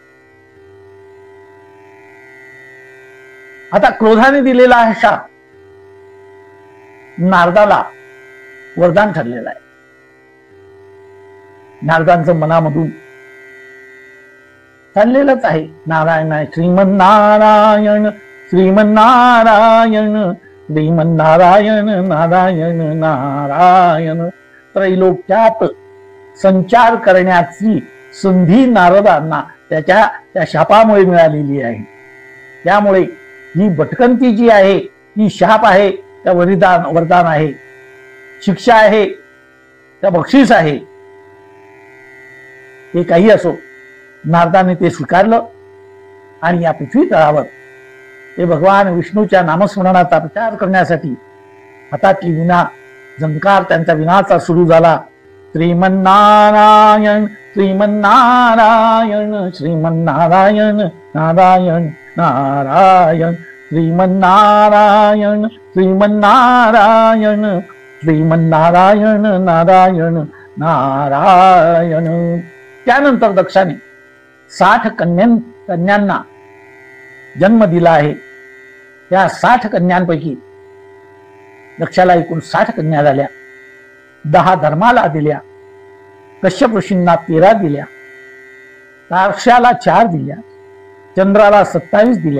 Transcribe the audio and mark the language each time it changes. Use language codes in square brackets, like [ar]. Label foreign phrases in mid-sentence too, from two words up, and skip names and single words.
[mr] आता क्रोधाने दिलेला हा शाप नारदाला वरदान ठरलेला आहे. नारदांचं मनामधून चाललेलंच आहे, नारायण श्रीमन्नारायण श्रीमन्नारायण श्रीमन्नारायण नारायण नारायण. त्रैलोक्यात संचार करण्याची संधी नारदांना त्या शापामुळे मिळालेली आहे. त्यामुळे ही भटकंती जी आहे ही शाप आहे त्या वरदान आहे, शिक्षा आहे त्या बक्षीस आहे. हे काही असो, नारदाने ते स्वीकारलं आणि या पृथ्वी तळावर ते भगवान विष्णूच्या नामस्मरणाचा प्रचार करण्यासाठी हातातली विना झंकार त्यांचा विनाचा सुरू झाला. श्रीमन्नारायण श्रीमन्नारायण श्रीमन्नारायण नारायण नारायण श्रीमन्नारायण श्रीमन्नारायण श्रीमन्नारायण नारायण नारायण. त्यानंतर दक्षाने 60 कन्यांना जन्म दिला आहे. त्या 60 कन्यांपैकी दक्षाला एकूण 60 कन्या झाल्या. 10 धर्माला दिल्या, कश्यप ऋषींना 13 दिल्या, तारक्षाला 4 दिल्या, चंद्राला 27 दिल्या.